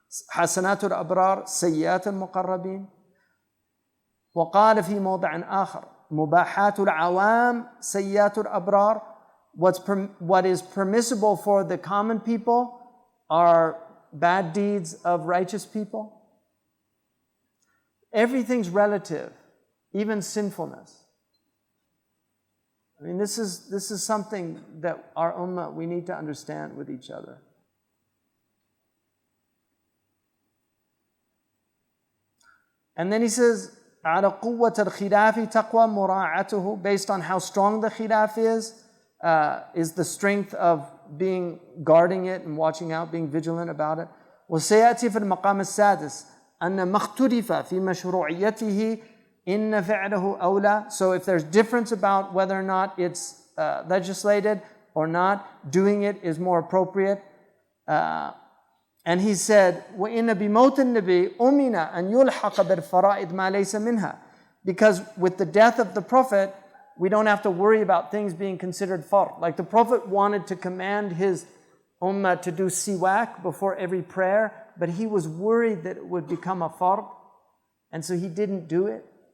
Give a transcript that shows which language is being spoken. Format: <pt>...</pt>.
<ar>حسنات الأبرار سيئات المقربين. وقال في موضع آخر مباحات العوام سيئات الأبرار.</ar> <en>What is permissible for the common people are bad deeds of righteous people. Everything's relative, even sinfulness. I mean, this is something that our ummah, we need to understand with each other. And then he says,</en> <ar>على قوة الخلاف تقوى مراعاته,</ar> <en>based on how strong the khilaf is the strength of guarding it and watching out, being vigilant about it.</en> <ar>وسيأتي في المقام السادس أن ما اختلف في مشروعيته إن فعله أولى.</ar> <en>So if there's difference about whether or not it's legislated or not, doing it is more appropriate. And he said,</en> <ar>وَإِنَّ بِمَوْتِ النَّبِيِّ أُمِنَ أَنْ يُلْحَقَ بِالْفَرَائِضِ مَا لَيْسَ مِنْهَا.</ar> <en>Because with the death of the Prophet, we don't have to worry about things being considered fard. Like the Prophet wanted to command his ummah to do siwak before every prayer, but he was worried that it would become a fard, and so he didn't do it.</en>